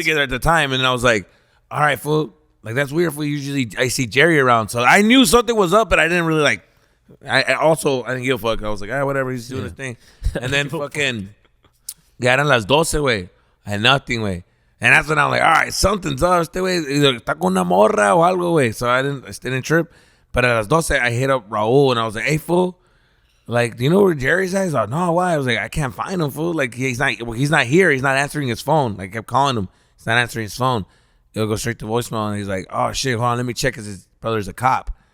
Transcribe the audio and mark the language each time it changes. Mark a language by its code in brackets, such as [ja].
[en] together at the time, and I was like, all right, fool. Like, that's weird, fool. Usually I see Jerry around. So I knew something was up, but I didn't really like. I didn't give a fuck. I was like, all right, whatever. He's doing his thing. And then fucking, [es] ya eran las 12, güey. [en] I had nothing, güey. And that's when I'm like, all right, something's up. [es] Este güey [en] either [es] está con una morra o algo, güey. [en] So I didn't trip. But at [es] las 12, [en] I hit up Raul, and I was like, hey, fool. Like, do you know where Jerry's at? He's like, no, why? I was like, I can't find him, fool. Like, he's not here. He's not answering his phone. Like, I kept calling him. He's not answering his phone. He'll go straight to voicemail, and he's like, oh, shit, hold on, let me check, because his brother's a cop.